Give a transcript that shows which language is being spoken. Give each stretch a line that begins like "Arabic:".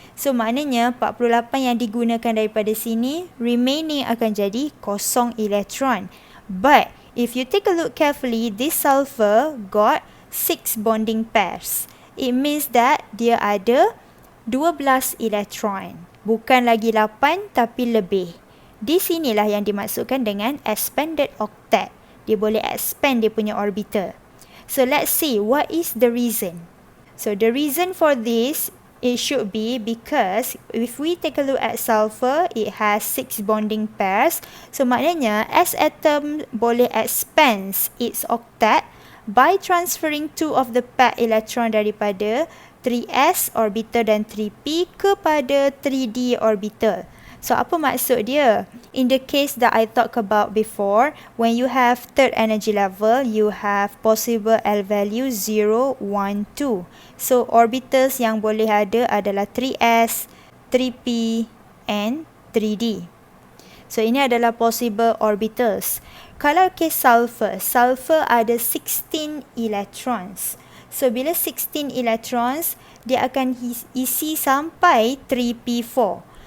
Malay: So maknanya 48 yang digunakan daripada sini, remaining akan jadi kosong elektron.
English: But if you take a look carefully, this sulfur got 6 bonding pairs. It means that
Malay: dia ada 12 elektron. Bukan lagi 8 tapi lebih. Di sinilah yang dimaksudkan dengan expanded octet. Dia boleh expand dia punya orbital.
English: So let's see what is the reason. So the reason for this, it should be because if we take a look at sulfur, it has 6 bonding pairs.
Malay: So maknanya
English: S atom boleh expand its octet by transferring 2 of the paired electron daripada 3s orbital dan 3p kepada 3d orbital.
Malay: So apa maksud dia?
English: In the case that I talked about before, when you have third energy level, you have possible L value 0, 1, 2.
Malay: So orbitals yang boleh ada adalah 3s, 3p and 3d. So ini adalah possible orbitals. Kalau case sulfur, sulfur ada 16 electrons. So bila 16 electrons, dia akan isi sampai 3p4.